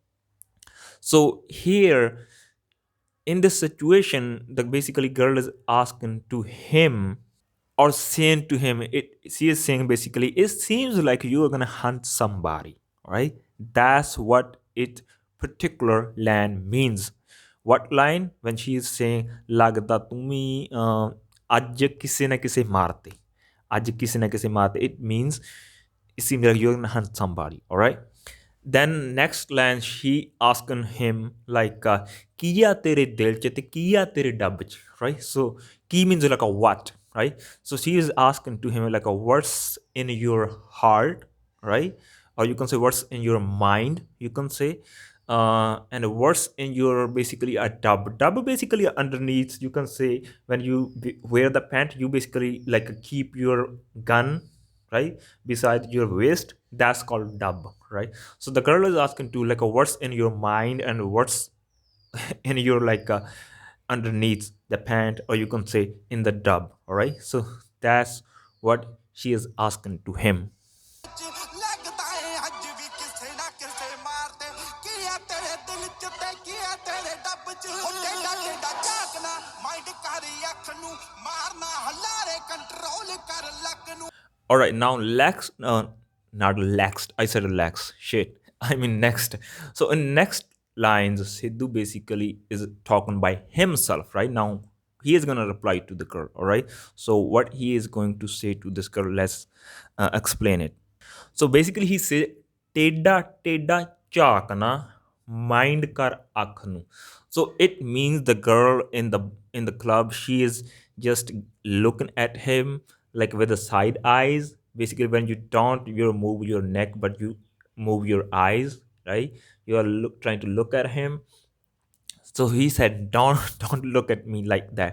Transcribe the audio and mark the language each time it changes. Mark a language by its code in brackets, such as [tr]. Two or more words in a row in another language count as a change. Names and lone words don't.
[en] So here in this situation, the basically girl is asking to him or saying to him, it she is saying basically, it seems like you are gonna hunt somebody, right? That's what it particular line means. What line? When she is saying [pa] ਲੱਗਦਾ ਤੁਮੀ ਅੱਜ ਕਿਸੇ ਨਾ ਕਿਸੇ ਮਾਰਤੇ, ਅੱਜ ਕਿਸੇ ਨਾ ਕਿਸੇ ਮਾਰਤੇ, [en] it means it seems like you're gonna hunt somebody, all right? Then next line she asking him like [pa] ਕੀ ਆ ਤੇਰੇ ਦਿਲ ਚ ਤੇ ਕੀ ਆ ਤੇਰੇ ਡੱਬ ਚ, [en] right? So ਕੀ means like a what, right? So she is asking to him like a what's in your heart, right? Or you can say what's in your mind, you can say and what's in your basically a dub basically underneath, you can say when you wear the pant, you basically like keep your gun right beside your waist, that's called dub, right? So the girl is asking to like what's in your mind and what's in your like underneath the pant, or you can say in the dub, all right? So that's what she is asking to him. [pa] ਲੱਗਦਾ ਏ ਅੱਜ ਵੀ ਕਿਸੇ ਨਾ ਕਿਸੇ ਮਾਰਦੇ ਕੀ ਆ ਤੇਰੇ ਦਿਲ ਚ ਤੇ ਕੀ ਆ ਤੇਰੇ ਡੱਬ ਚ ਉਹ ਟੇਡਾ ਟੇਡਾ ਝਾਕਣਾ ਮਾਈਂਡ ਕਰ ਅੱਖ ਨੂੰ ਮਾਰਨਾ ਹਲਾਰੇ ਕੰਟਰੋਲ ਕਰ ਲੱਕ ਨੂੰ. [en] All right, now Lex, not Lex. I said Lex. Shit, I mean next. So in next lines, Sidhu basically is talking by himself. Right now, he is gonna reply to the girl. All right. So what he is going to say to this girl? Let's explain it. So basically, he said, [pa] "ਟੇਡਾ ਟੇਡਾ ਝਾਕਣਾ mind ਕਰ ਅੱਖ ਨੂੰ." [en] So it means the girl in the club, she is just looking at him like with the side eyes. Basically, when you don't you move your neck, but you move your eyes, right? You are trying to look at him. So he said, don't don't look at me like that.